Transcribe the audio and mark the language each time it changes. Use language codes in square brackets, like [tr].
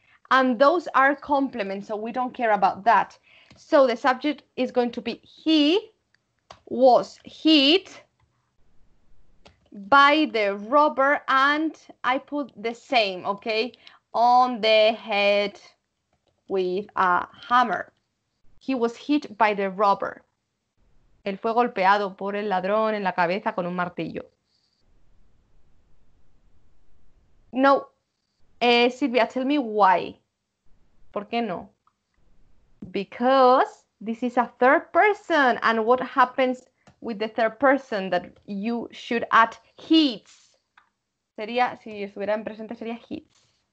[en] And those are complements, so we don't care about that. So the subject is going to be he was hit by the robber, and I put the same, okay, on the head with a hammer. He was hit by the robber. [es] Él fue golpeado por el ladrón en la cabeza con un martillo. [en] No. Silvia, tell me why. [es] ¿Por qué no? [en] Because this is a third person, and what happens with the third person that you should add hits? [es] Sería, si estuviera en presente, sería hits.